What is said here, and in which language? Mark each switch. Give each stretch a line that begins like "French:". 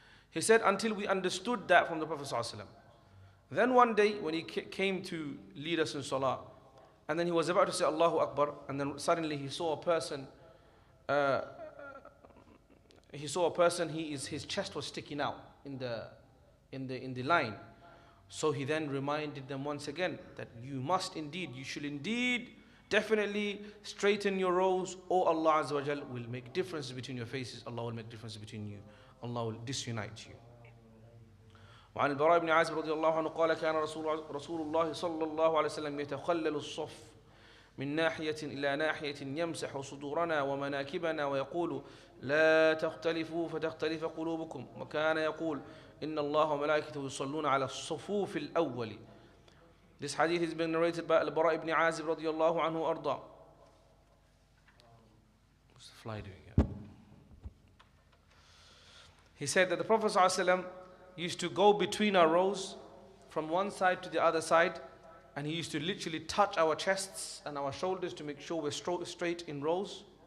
English: He said, until we understood that from the Prophet ﷺ. Then one day when he came to lead us in salah, and then he was about to say Allahu Akbar, and then suddenly he saw a person, his chest was sticking out in the line. So he then reminded them once again that you should indeed definitely straighten your rows, or Allah Azza wa Jal will make differences between your faces. Allah will make differences between you. Allah will disunite you.
Arabic: وعن البراء بن عازب رضي الله عنه قال كان رسول الله صلى الله عليه وسلم يتخلل الصف من ناحية إلى ناحية يمسح صدورنا ومناكبنا ويقول لا تختلفوا فتختلف قلوبكم وكان يقول إن الله وملائكته يصلون على الصفوف الأول.
English: This hadith is being narrated by Al-Bara ibn Azib radiyallahu anhu arda. What's the fly doing here? He said that the Prophet ﷺ used to go between our rows from one side to the other side, and he used to literally touch our chests and our shoulders to make sure we're straight in rows.